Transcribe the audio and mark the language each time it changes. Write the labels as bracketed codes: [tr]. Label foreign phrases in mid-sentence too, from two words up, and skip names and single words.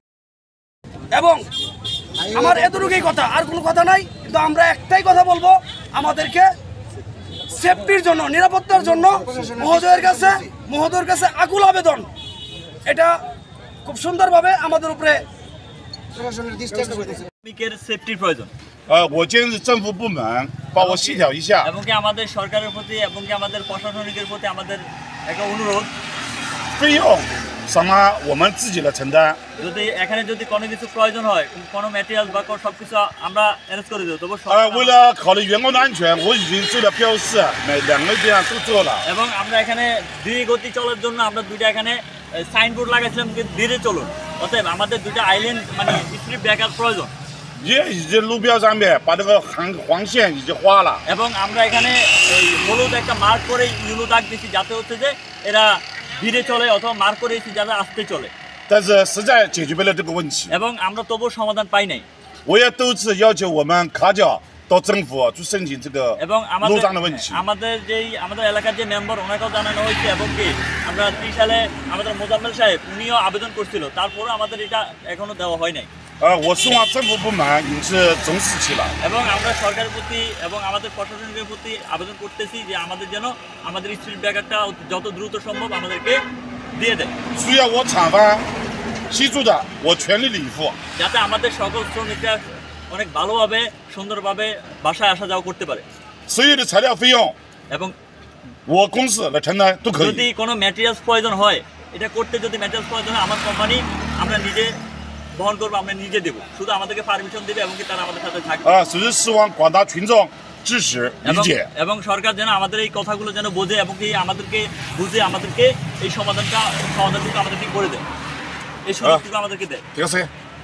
[bn] এবং আমার এতটুকুই কথা, আর কোনো কথা নাই। কিন্তু আমরা একটাই কথা বলবো, আমাদেরকে সেফটির জন্য, নিরাপত্তার জন্য মহোদয়ের কাছে আকুল আবেদন। এটা খুব সুন্দরভাবে আমাদের উপরে প্রশাসনের দৃষ্টি আকর্ষণ। সেফটির প্রয়োজন। [zh] 我建议政府部门帮我协调一下。 [bn] এবং কি আমাদের সরকারের প্রতি এবং কি আমাদের প্রশাসনিকের প্রতি আমাদের একটা অনুরোধ, [zh] 费用什么我们自己来承担。 [bn] যদি এখানে যদি কোনো কিছু প্রয়োজন হয়, কোনো ম্যাটেরিয়াল বা সবকিছু আমরা অ্যারেঞ্জ করে দেব। তবে [zh] 为了考虑员工的安全，我已经做了标示，两个地方都做了。 [bn] এবং আমরা এখানে ধীরে গতি চলার জন্য আমরা দুইটা এখানে সাইনবোর্ড লাগাইছিলাম, ধীরে চলুন। অতএব আমাদের দুইটা আইল্যান্ড মানে [en] speed breaker [bn] প্রয়োজন। [zh] 也已经路标上面把这个黄线已经画了。 [bn] এবং আমরা এখানে এই হলুদ একটা মার্ক করে ইউলো দাগ দিচ্ছি, যাতে হচ্ছে যে এরা ধীরে চলে, অথবা মার্ক করেছি যাতে আস্তে চলে। [zh] 但是实在解决不了这个问题。 [bn] এবং আমরা তবুও সমাধান পাই নাই। [zh] 我也多次要求我们卡角到政府去申请这个路障的问题。 [bn] আমাদের এলাকার যে মেম্বার, ওনাকেও জানানো হয়েছে। এবং কি আমরা ত্রিশালে আমাদের মোজাম্মেল সাহেব, উনিও আবেদন করছিল, তারপরে আমাদের এটা এখনো দেওয়া হয় নাই। [zh] 我希望政府部门也是重视起来。 [bn] এবং আমরা সরকারের প্রতি এবং আমাদের প্রশাসনের প্রতি আবেদন করতেছি যে আমাদের যেন আমাদের [en] speed breakerটা [bn] যত দ্রুত সম্ভব আমাদেরকে দিয়ে দেয়। [zh] 需要我厂方协助的，我全力以赴。 [bn] যাতে আমাদের সকল শ্রমিকরা অনেক ভালোভাবে সুন্দরভাবে বাসায় আসা যাওয়া করতে পারে। [zh] 所有的材料费用， [bn] এবং [zh] 我公司来承担都可以。 [bn] যদি কোনো ম্যাটেরিয়ালস প্রয়োজন হয়, এটা করতে যদি ম্যাটেরিয়ালস প্রয়োজন হয়, আমার কোম্পানি আমরা নিজে বহন করবো, আমরা নিজে দেবো। শুধু আমাদেরকে পারমিশন দেবে এবং কি তারা আমাদের সাথে থাকবে। [zh] 只是希望广大群众支持理解。 [bn] এবং সরকার যেন আমাদের এই কথাগুলো যেন বোঝে এবং কি আমাদেরকে বুঝে আমাদেরকে এই সমাধানটুকু আমাদেরকে করে দেয়, এই সুযোগটুকু আমাদেরকে দেয়। ঠিক আছে।